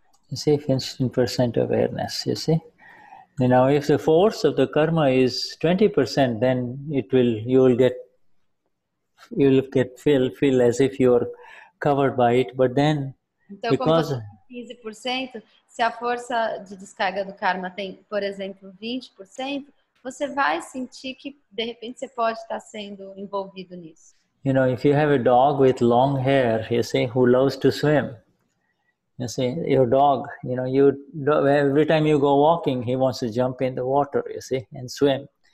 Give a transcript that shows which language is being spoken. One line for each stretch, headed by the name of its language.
English: You see, 15% awareness, you see? Now, if the force of the karma is 20%, then you'll feel as if you're covered by it, but then
Portuguese: então,
English: because...
Portuguese: como 15%, se a força de descarga do karma tem, por exemplo, 20%, você vai sentir que, de repente, você pode estar sendo envolvido nisso.
English: You know, if you have a dog with long hair, you see, who loves to swim, you see, your dog, you know, every time you go walking, he wants to jump in the water, you see, and swim.